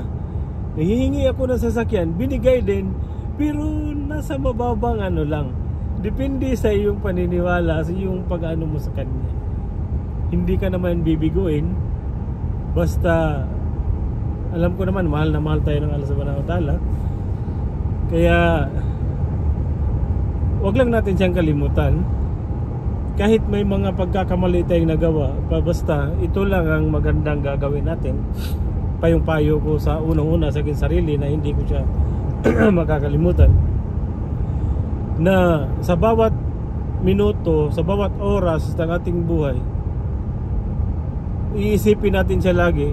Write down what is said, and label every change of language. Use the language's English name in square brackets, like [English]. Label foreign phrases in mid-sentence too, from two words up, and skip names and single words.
[Filipino] Hihingi ako ng sasakyan, binigay din, pero nasa mababang lang. Depende sa iyong paniniwala, sa iyong pag-ano mo sa kanya. Hindi ka naman bibiguin. Basta alam ko naman mahal na mahal tayo ng Allah [Arabic] سبحانه وتعالى. [Filipino] Kaya wag lang natin siyang kalimutan. Kahit may mga pagkakamali tayong nagawa, basta ito lang ang magandang gagawin natin. Payong-payo ko sa unang-una sa akin sarili na hindi ko siya makakalimutan, na sa bawat minuto, sa bawat oras ng ating buhay, iisipin natin siya lagi.